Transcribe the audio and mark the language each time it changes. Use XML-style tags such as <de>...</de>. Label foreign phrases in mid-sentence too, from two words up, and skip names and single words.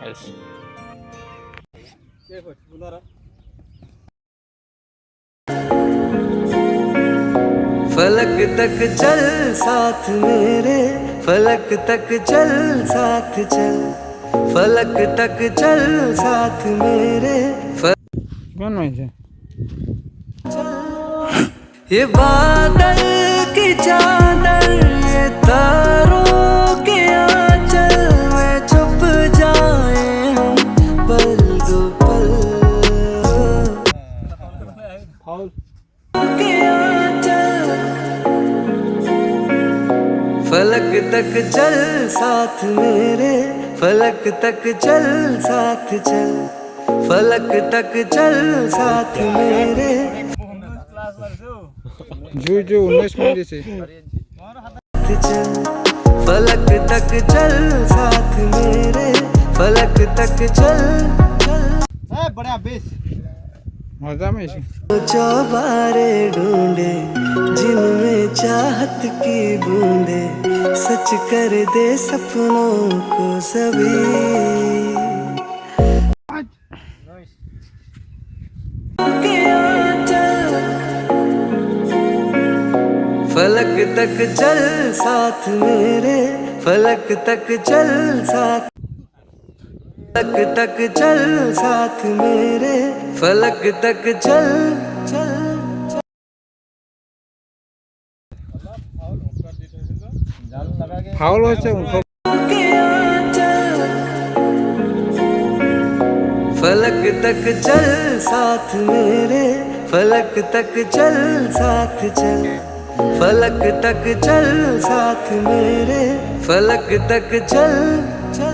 <hi>फलक तक चल साथ मेरे फलक तक चल साथ चल फलक तक चल साथ मेरे</hi> <as>কিমান মাৰিছে</as> <hi>ये बादल की चादर ये तारों के आंचल में छुप जाए हम पल दो पल</hi> <as>ফাউল</as> <hi>के आंचल फलक तक चल साथ मेरे फलक तक चल साथ चल फलक तक चल साथ मेरे</hi> <as>জুই 19 মাৰি দিছে</as> <hi>चल फलक तक चल साथ मेरे फलक तक चल</hi> <as>মজা মাৰিছে</as> <hi>चौबारे ढूंढे जिनमें चाहत की बूंदे सच कर दे सपनों को सभी के आंचल फलक तक चल साथ मेरे फलक तक चल साथ फलक तक चल साथ मेरे फलक तक चल चल</hi> <as>ফাউল হৈছে 18</as> <hi>के आंचल फलक तक चल साथ मेरे फलक तक चल साथ चल फलक तक चल साथ मेरे फलक तक चल चल</hi>